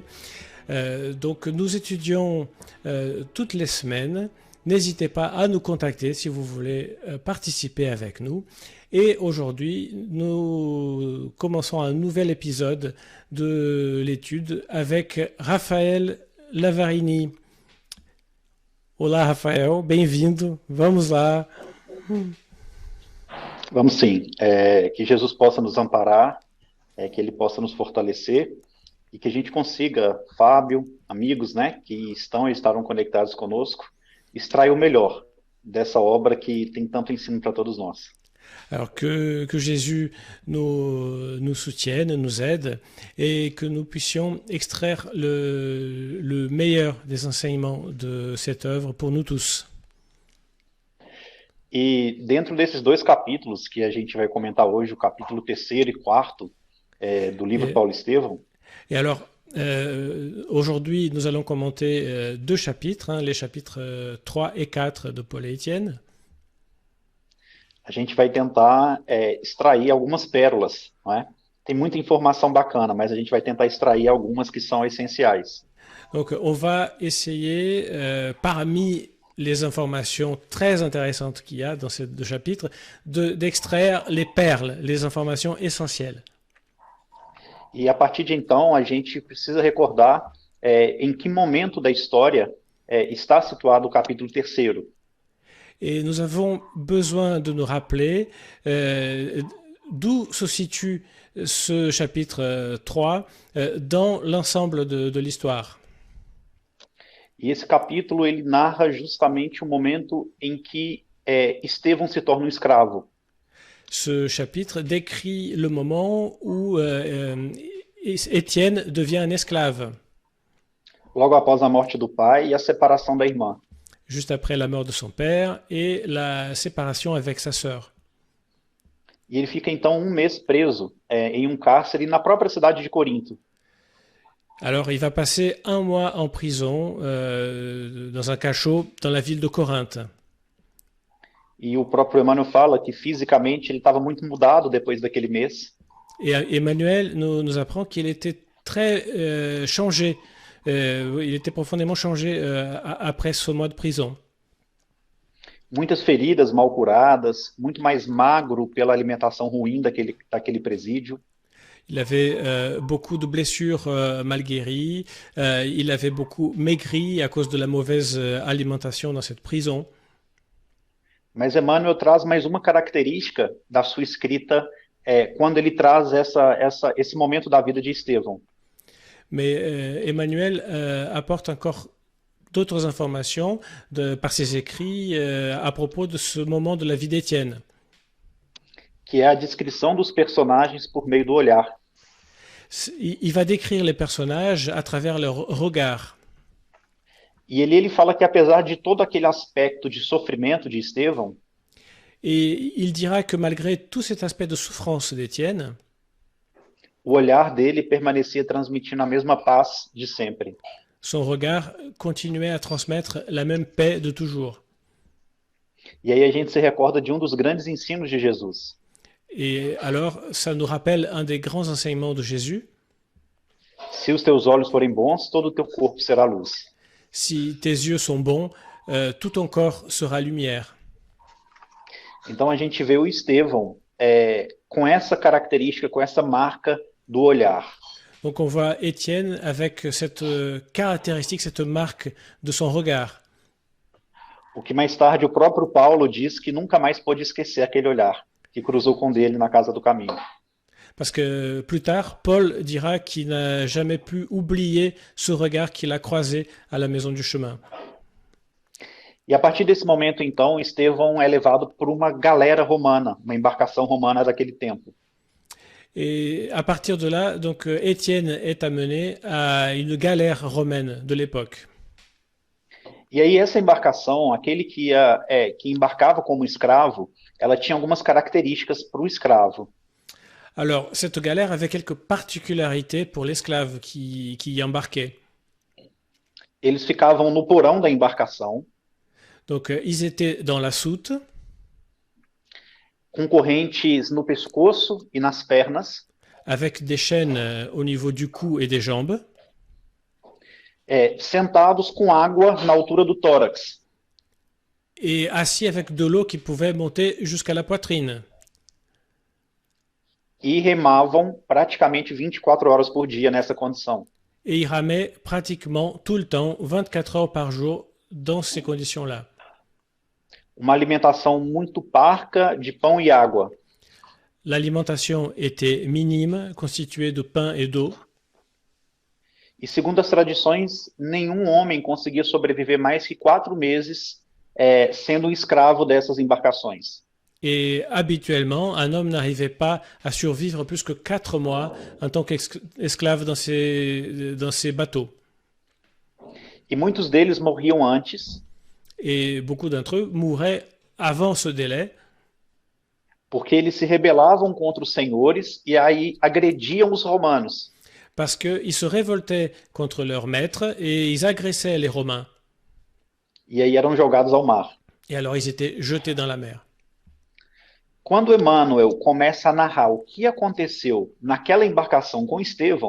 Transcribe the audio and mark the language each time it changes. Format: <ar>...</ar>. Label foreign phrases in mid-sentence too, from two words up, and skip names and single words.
<fr>Donc nous étudions toutes les semaines. N'hésitez pas à nous contacter si vous voulez participer avec nous. Et aujourd'hui, nous commençons un nouvel épisode de l'étude avec Rafael Lavarini.</fr> <pt>Olá, Rafael, bem-vindo. Vamos lá. Vamos sim. Que Jesus possa nos amparar, que Ele possa nos fortalecer e que a gente consiga, Fábio, amigos, né, que estão e estarão conectados conosco, extrair o melhor dessa obra que tem tanto ensino para todos nós.</pt> <fr>Alors que Jésus nous soutienne, nous aide et que nous puissions extraire le meilleur des enseignements de cette œuvre pour nous tous.</fr> <pt>E dentro desses dois capítulos que a gente vai comentar hoje, o capítulo 3º e 4º do livro Paulo Estevão.</pt> <fr>Et alors, aujourd'hui, nous allons commenter deux chapitres, les chapitres 3 et 4 de Paul et Étienne.</fr> <pt>A gente vai tentar extrair algumas pérolas, não é? Tem muita informação bacana, mas a gente vai tentar extrair algumas que são essenciais.</pt> <fr>Donc, on va essayer, parmi les informations très intéressantes qu'il y a dans ces deux chapitres, d'extraire les perles, les informations essentielles.</fr> <pt>E a partir de então, a gente precisa recordar em que momento da história está situado o capítulo 3º.</pt> <fr>Et nous avons besoin de nous rappeler d'où se situe ce chapitre 3 dans l'ensemble de l'histoire.</fr> <pt>E esse capítulo, ele narra justamente o momento em que Estevão se torna um escravo.</pt> <fr>Ce chapitre décrit le moment où Étienne devient un esclave.</fr> <pt>Logo após a morte do pai e a separação da irmã.</pt> <fr>Juste après la mort de son père et la séparation avec sa sœur.</fr> <pt>E ele fica então um mês preso em um cárcere na própria cidade de Corinto.</pt> <fr>Alors il va passer un mois en prison dans un cachot dans la ville de Corinthe.</fr> <pt>E o próprio Emmanuel fala que fisicamente ele estava muito mudado depois daquele mês.</pt> <fr>Et Emmanuel nous apprend qu'il était très changé. Il était profondément changé après ce mois de prison.</fr> <pt>Muitas feridas mal curadas, muito mais magro pela alimentação ruim daquele presídio.</pt> <fr>Il avait beaucoup de blessures mal guéries. Il avait beaucoup maigri à cause de la mauvaise alimentation dans cette prison.</fr> <pt>Mas Emmanuel traz mais uma característica da sua escrita quando ele traz esse momento da vida de Estevão.</pt> <fr>Mais Emmanuel apporte encore d'autres informations par ses écrits à propos de ce moment de la vie d'Étienne.</fr> <pt>Que é a descrição dos personagens por meio do olhar.</pt> <fr>Il va décrire les personnages à travers leur regard.</fr> <pt>E ele fala que apesar de todo aquele aspecto de sofrimento de Estevão,</pt> <fr>et il dira que malgré tout cet aspect de souffrance d'Étienne,</fr> <pt>o olhar dele permanecia transmitindo a mesma paz de sempre.</pt> <fr>Son regard continuait à transmettre la même paix de toujours.</fr> <pt>E aí a gente se recorda de um dos grandes ensinos de Jesus.</pt> <fr>Et alors, ça nous rappelle un des grands enseignements de Jésus.</fr> <pt>Se os teus olhos forem bons, todo o teu corpo será luz.</pt> <fr>Si tes yeux sont bons, tout ton corps sera lumière.</fr> <pt>Então a gente vê o Estevão com essa característica, com essa marca do olhar.</pt> <fr>Donc on voit Étienne avec cette caractéristique, cette marque de son regard.</fr> <pt>O que mais tarde o próprio Paulo diz que nunca mais pôde esquecer aquele olhar que cruzou com dele na casa do caminho.</pt> <fr>Parce que plus tard, Paul dira qu'il n'a jamais pu oublier ce regard qu'il a croisé à la maison du chemin.</fr> <pt>E a partir desse momento, então, Estevão é levado por uma galera romana, uma embarcação romana daquele tempo.</pt> <fr>Et à partir de là, donc Étienne est amené à une galère romaine de l'époque.</fr> <pt>E aí essa embarcação, aquele que embarcava como escravo, ela tinha algumas características para o escravo.</pt> <fr>Alors, cette galère avait quelques particularités pour l'esclave qui y embarquait.</fr> <pt>Eles ficavam no porão da embarcação,</pt> <fr>Donc, ils étaient dans la soute,</fr> <pt>com correntes no pescoço e nas pernas,</pt> <fr>avec des chaînes au niveau du cou et des jambes,</fr> <pt>sentados com água na altura do tórax.</pt> <fr>et assis avec de l'eau qui pouvait monter jusqu'à la poitrine.</fr> <pt>E remavam praticamente 24 horas por dia nessa condição.</pt> <fr>Et ils ramaient pratiquement tout le temps, 24 heures par jour, dans ces conditions-là.</fr> <pt>Uma alimentação muito parca de pão e água.</pt> <fr>L'alimentation était minime, constituée de pain et d'eau.</fr> <pt>E segundo as tradições, nenhum homem conseguia sobreviver mais que 4 meses sendo um escravo dessas embarcações.</pt> <fr>Et habituellement, un homme n'arrivait pas à survivre plus que 4 mois en tant qu'esclave dans ces bateaux.</fr> <pt>E muitos deles morriam antes,</pt> <fr>Et beaucoup d'entre eux mouraient avant ce délai</fr> <pt>porque eles se rebelavam contra os senhores e aí agrediam os romanos.</pt> <fr>parce qu'ils se révoltaient contre leurs maîtres et ils agressaient les Romains.</fr> <pt>E aí eram jogados ao mar.</pt> <fr>Et alors ils étaient jetés dans la mer.</fr> <pt>Quando Emmanuel começa a narrar o que aconteceu naquela embarcação com Estevão,</pt>